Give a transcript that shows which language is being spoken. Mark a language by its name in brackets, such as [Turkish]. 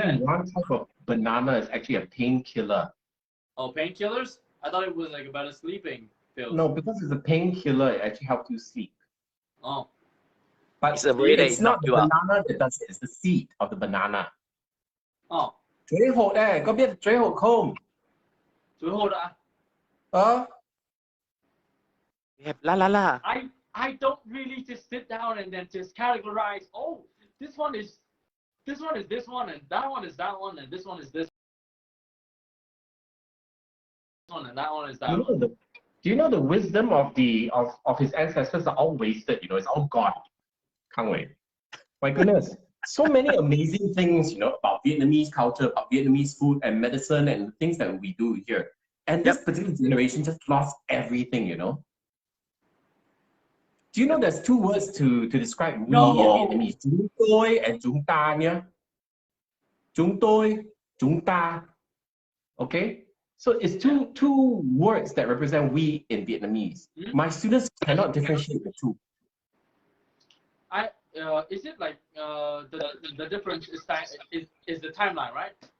[English] said. one type of banana is actually a painkiller. Oh, painkillers? I thought it was like a better sleeping pills. No, because it's a painkiller, it actually helps you sleep. Oh. But It's a way that it's it not knock the you out. banana that does it, it's the seed of the banana. Oh. [Vietnamese] Chuối hột này, có biết chuối hột không? Chuối hột à? [English] We have la la la. I don't really just sit down and then just categorize. Oh, this one is this one, and that one is that one, and this one is this one, and that one is that one. Do you know the wisdom of his ancestors are all wasted? You know, it's all gone. Can't wait. My goodness, so many amazing things, you know, about Vietnamese culture, about Vietnamese food and medicine and things that we do here. And this particular generation just lost everything, you know. Do you know there's two words to describe we in Vietnamese? [Vietnamese] Chúng tôi and chúng ta nhá. Chúng tôi, chúng ta. Okay? [English] So it's two words that represent we in Vietnamese. My students cannot differentiate the two. Is it like the difference is the timeline, right?